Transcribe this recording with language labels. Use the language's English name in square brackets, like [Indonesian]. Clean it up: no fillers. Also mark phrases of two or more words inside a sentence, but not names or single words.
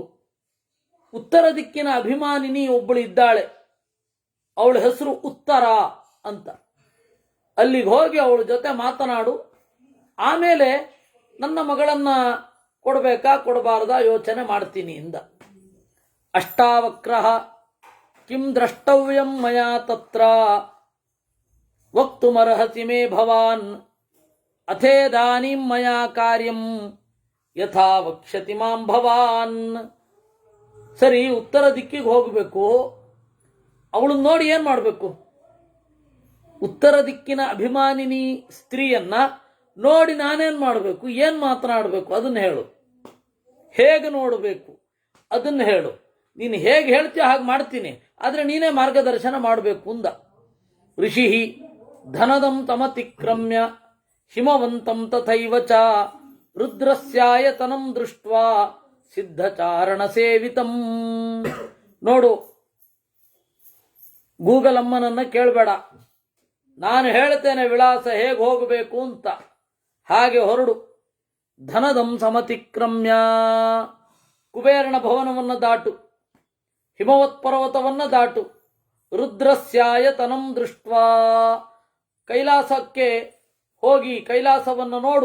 [Kannada] ಉತ್ತರ ದಿಕ್ಕಿನ ಅಭಿಮಾನಿನಿ ಒಬ್ಬಳು ಇದ್ದಾಳೆ, ಅವಳ ಹೆಸರು ಉತ್ತರ ಅಂತ. ಅಲ್ಲಿಗೆ ಹೋಗಿ ಅವಳ ಜೊತೆ ಮಾತನಾಡು. ಆಮೇಲೆ ನನ್ನ ಮಗಳನ್ನ ಕೊಡಬೇಕಾ ಕೊಡಬಾರದಾ ಯೋಚನೆ ಮಾಡ್ತೀನಿ ಇಂದ. [Sanskrit] ಅಷ್ಟಾವಕ್ರ ಕಿಂ ದ್ರಷ್ಟವ್ಯಂ ಮಯಾ ತತ್ರ ವಕ್ತುಮರ್ಹಸಿ ಮೇ ಭವಾನ್ ಅಥೇದಾನೀಂ ಮಯಾ ಕಾರ್ಯಂ ಯಥಾ ವಕ್ಷ್ಯತಿ ಮಾಂ ಭವಾನ್. [Kannada] ಸರಿ, ಉತ್ತರ ದಿಕ್ಕಿಗೆ ಹೋಗಬೇಕು. ಅವಳನ್ನ ನೋಡಿ ಏನ್ ಮಾಡಬೇಕು? ಉತ್ತರ ದಿಕ್ಕಿನ ಅಭಿಮಾನಿನಿ ಸ್ತ್ರೀಯನ್ನ ನೋಡಿ ನಾನೇನ್ ಮಾಡಬೇಕು? ಏನ್ ಮಾತನಾಡಬೇಕು ಅದನ್ನ ಹೇಳು. ಹೇಗೆ ನೋಡಬೇಕು ಅದನ್ನ ಹೇಳು. ನೀನು ಹೇಗೆ ಹೇಳ್ತೀಯ ಹಾಗೆ ಮಾಡ್ತೀನಿ, ಆದ್ರೆ ನೀನೇ ಮಾರ್ಗದರ್ಶನ ಮಾಡಬೇಕು ಅಂದ. [Sanskrit] ಋಷಿ ಧನದಂ ತಮತಿಕ್ರಮ್ಯ ಹಿಮವಂತಂ ತಥೈವ ಚ ರುದ್ರಸ್ಯಾಯತನಂ ದೃಷ್ಟ್ವಾ ಸಿದ್ಧಚಾರಣ ಸೇವಿತಂ. [Kannada] ನೋಡು, ಗೂಗಲ್ ಅಮ್ಮನನ್ನ ಕೇಳಬೇಡ, ನಾನು ಹೇಳ್ತೇನೆ ವಿಳಾಸ ಹೇಗೆ ಹೋಗಬೇಕು ಅಂತ. ಹಾಗೆ ಹೊರಡು. [Sanskrit] ಧನದಂ ಸಮತಿಕ್ರಮ್ಯ, [Kannada] ಕುಬೇರನ ಭವನವನ್ನು ದಾಟು, ಹಿಮವತ್ ಪರ್ವತವನ್ನು ದಾಟು, [Sanskrit] ರುದ್ರಸ್ಯಾಯತನಂ ದೃಷ್ಟ್ವಾ, [Kannada] ಕೈಲಾಸಕ್ಕೆ ಹೋಗಿ ಕೈಲಾಸವನ್ನು ನೋಡು.